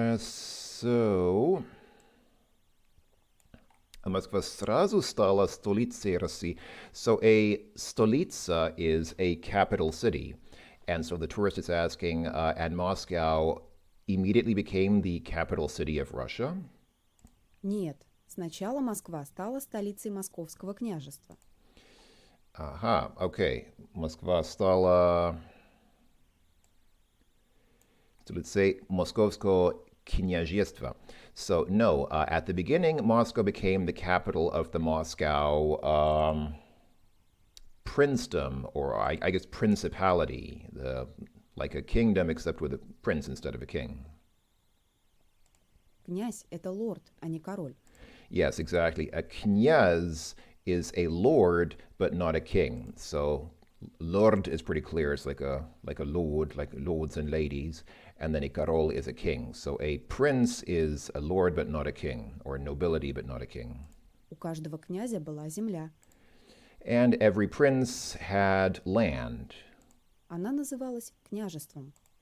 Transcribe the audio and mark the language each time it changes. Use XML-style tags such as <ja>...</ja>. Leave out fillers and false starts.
<ru>So Москва сразу стала столицей России.</ru> <en>So a stolitsa is a capital city. And so the tourist is asking, and Moscow immediately became the capital city of Russia?</en> <ru>Нет, сначала Москва стала столицей Московского княжества.</ru> <en>Aha, okay.</en> <ru>Москва стала,</ru> <en>so let's say,</en> <ru>Московское княжество.</ru> <en>So no, at the beginning, Moscow became the capital of the Moscow princedom, or I guess principality, like a kingdom except with a prince instead of a king.</en> <ru>Князь – это лорд, а не король.</ru> <en>Yes, exactly. A knyaz is a lord, but not a king. So lord is pretty clear. It's like a lord, like lords and ladies. And then a karol is a king. So a prince is a lord, but not a king, or nobility, but not a king.</en> <ru>У каждого князя была земля.</ru> <en>And every prince had land.</en> <ru>Она называлась княжеством.</ru>